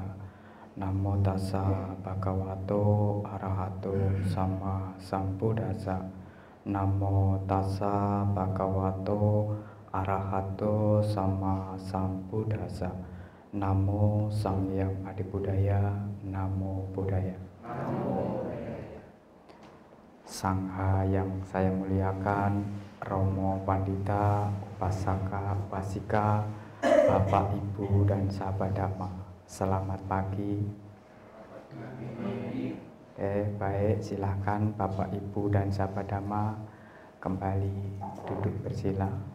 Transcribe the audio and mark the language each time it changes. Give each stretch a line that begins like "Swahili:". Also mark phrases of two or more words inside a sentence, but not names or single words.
Pali: Namo tassa bhagavato arahato sama sambuddhassa. Namo tassa bhagavato arahato sama sambuddhassa. Namo Samyang Adibudaya. Namo Buddhaya.
Indonesian: Sangha yang saya muliakan, Romo Pandita, Upasaka, Upasika, Bapak, Ibu, dan sahabat Dhamma. Selamat pagi. Baik, silahkan Bapak, Ibu, dan sahabat Dhamma kembali duduk bersila.